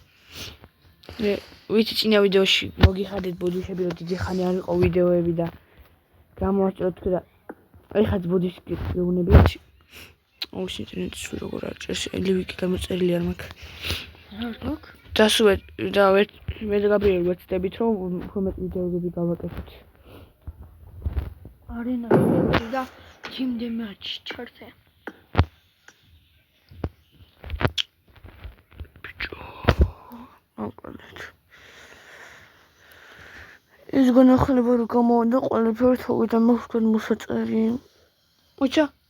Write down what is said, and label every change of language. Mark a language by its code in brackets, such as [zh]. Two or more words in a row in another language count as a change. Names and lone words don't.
[ka] ვიცი წინა ვიდეოში მოგიხადეთ ბოდიშები, რომ დიდი ხანი არ იყო ვიდეოები და გამოვაჭროთ და ეხაც ბოდიშს გეუბნებით. ის ინტერნეტი სულ როგორ არ ჭერს, ლივიკი გამოწერილი არ მაქვს. და სულ და მე და გაბრიელი ვეცდებით, რომ უფრო მეტ ვიდეოები გავაკეთოთ. Arena da [en] team deathmatch [ka] ჩართე. ის განახლება რომ გამოვიდა ყველაფერი თავიდან მოხდა მოსაწერი. ოჩა.